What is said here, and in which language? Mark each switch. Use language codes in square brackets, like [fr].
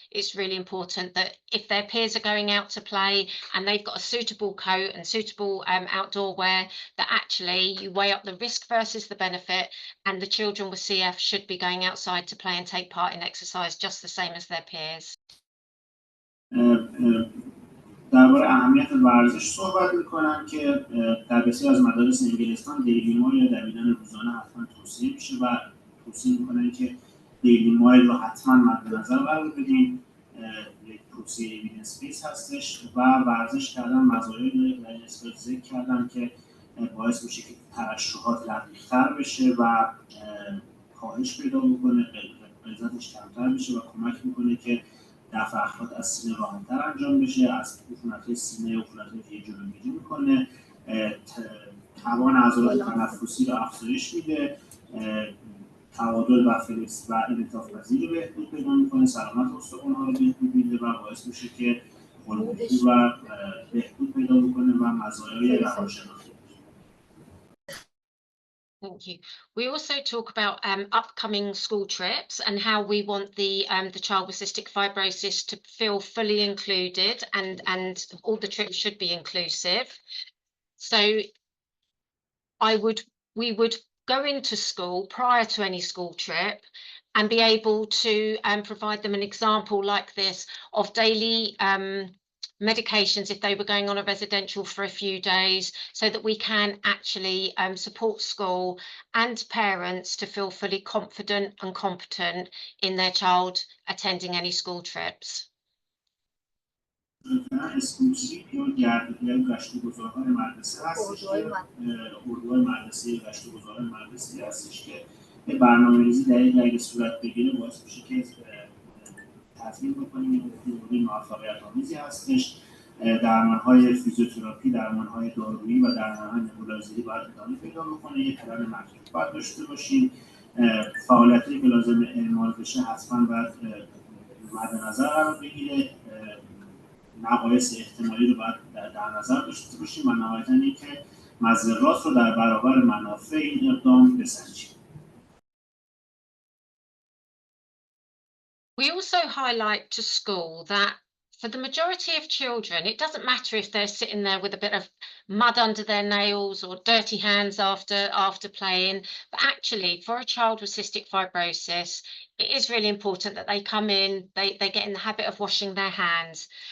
[en] It's really important that if their peers are going out to play and they've got a suitable coat and suitable outdoor wear, that actually you weigh up the risk versus the benefit, and the children with CF should be going outside to play and take part in exercise just the same as their peers. [fa] در درباره اهمیت ورزش صحبت میکنم که در بسیار از مدارس انگلستان دیلی مایل یا دویدن روزانه حتما توصیه میشه و توصیه میکنن که دیلی مایل رو حتما مد نظر قرار بدین. یک توصیه اوییدنس بیس هستش و ورزش کردن مزایایی داره که در این اسلاید ذکر کردم که باعث میشه که ترشحات دقیق‌تر بشه و کاهش پیدا بکنه، غلظتش کمتر بشه و کمک میکنه که دفع اخراج از سینه راحت‌تر انجام بشه، از عفونت‌های سینه و عفونت‌های دیگه جلوگیری میکنه، توان عضلات تنفسی رو افزایش میده، تعادل و فلکس و انعطاف پذیری رو بهبود پیدا میکنه، سلامت استخوان‌ها رو بهبود میده و باعث میشه که خلق و بهبود پیدا بکنه و مزایای روانشناختی. [en] Thank you. We also talk about upcoming school trips and how we want the child with cystic fibrosis to feel fully included, and all the trips should be inclusive. So we would go into school prior to any school trip and be able to provide them an example like this of daily medications if they were going on a residential for a few days, so that we can actually support school and parents to feel fully confident and competent in their child attending any school trips. [fa] اسکول تریپ یا گردگیری گشت‌وگذارهای مدرسه هستش که اردوهای مدرسه گشت‌وگذارهای مدرسه هستش که به برنامه‌ریزی دقیق اگه صورت بگیره باعث میشه که تضمین بکنیم که موفقیت‌آمیزی هستش. درمان‌های فیزیوتراپی، درمان‌های دارویی و درمان‌های نبولایزری باید ادامه پیدا بکنه. یک پلن مکتوب باید داشته باشیم. فعالیتی که لازم اعمال بشه حتما باید مد نظر قرار بگیره. نقایص احتمالی رو باید در نظر داشته باشیم و نهایتاً اینکه مضرات رو در برابر منافع این اقدام بسنجیم. [en] We also highlight to school that for the majority of children, it doesn't matter if they're sitting there with a bit of mud under their nails or dirty hands after playing, but actually for a child with cystic fibrosis, it is really important that they come in, they get in the habit of washing their hands.